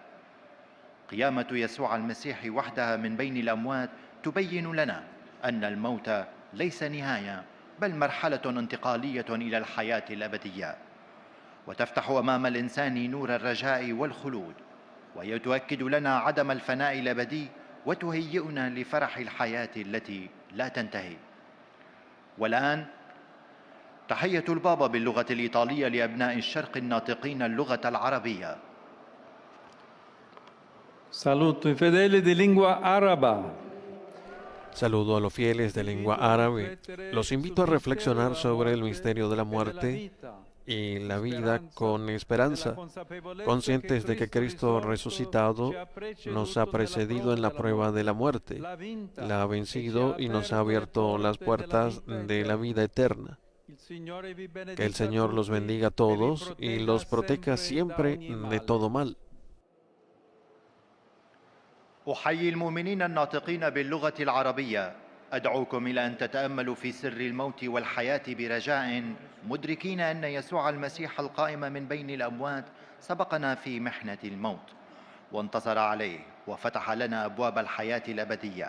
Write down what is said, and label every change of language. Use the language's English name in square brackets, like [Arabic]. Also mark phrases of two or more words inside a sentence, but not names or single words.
[Arabic] قيامة يسوع المسيح وحدها من بين الأموات تبين لنا أن الموت ليس نهاية، بل مرحلة انتقالية إلى الحياة الأبدية، وتفتح أمام الإنسان نور الرجاء والخلود، وتؤكد لنا عدم الفناء الأبدي، وتهيئنا لفرح الحياة التي لا تنتهي. والآن تحية البابا باللغة الإيطالية لأبناء الشرق الناطقين اللغة العربية. [Italian] Saluto i fedeli di lingua araba. [Spanish] Saludo a los fieles de lengua árabe. Los invito a reflexionar sobre el misterio de la muerte y la vida con esperanza, conscientes de que Cristo resucitado nos ha precedido en la prueba de la muerte, la ha vencido y nos ha abierto las puertas de la vida eterna. Que el Señor los bendiga a todos y los proteja siempre de todo mal. [Arabic] أحيي المؤمنين الناطقين باللغة العربية. أدعوكم إلى أن تتأملوا في سر الموت والحياة برجاء، مدركين أن يسوع المسيح القائم من بين الأموات سبقنا في محنة الموت وانتصر عليه وفتح لنا أبواب الحياة الأبدية.